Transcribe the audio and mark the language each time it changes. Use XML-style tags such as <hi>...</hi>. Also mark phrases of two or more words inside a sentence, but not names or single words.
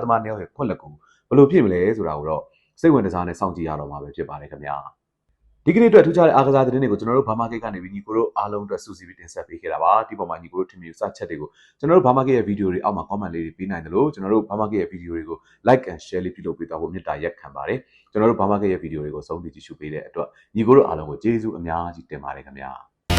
<my>မားနှစ်ယောက်ရဲ့ခွက်လက်ကိုဘယ်လိုဖြစ်မလဲဆိုတာကိုတော့စိတ်ဝင်စားနဲ့စောင့်ကြည့်ရတော့မှာပဲဖြစ်ပါတယ်ခင်ဗျာ။ဒီကနေ့အတွက်ထူးခြားတဲ့အားကစားသတင်းတွေကိုကျွန်တော်တို့ဘာမာကိတ်ကနေပြီးညီကိုတို့အားလုံးအတွက်စူးစီးပြီးတင်ဆက်ပေးခဲ့တာပါဒီပေါ်မှာညီကိုတို့ထင်မြင်စချက်တွေကိုကျွန်တော်တို့ဘာမာကိတ်ရဲ့ဗီဒီယိုတွေအောက်မှာ comment လေးတွေပေးနိုင်တယ်လို့ကျွန်တော်တို့ဘာမာကိတ်ရဲ့ဗီဒီယိုတွေကို</my> <en>like and share</en> <my>လေးပြုလုပ်ပေးသွားဖို့မေတ္တာရက်ခံပါတယ်ကျွန်တော်တို့ဘာမာကိတ်ရဲ့ဗီဒီယိုတွေကိုဆုံးဖြတ်ကြည့်ရှုပေးတဲ့အတွက်ညီကိုတို့အားလုံးကိုကျေးဇူးအများကြီးတင်ပါတယ်ခင်ဗျာ</my>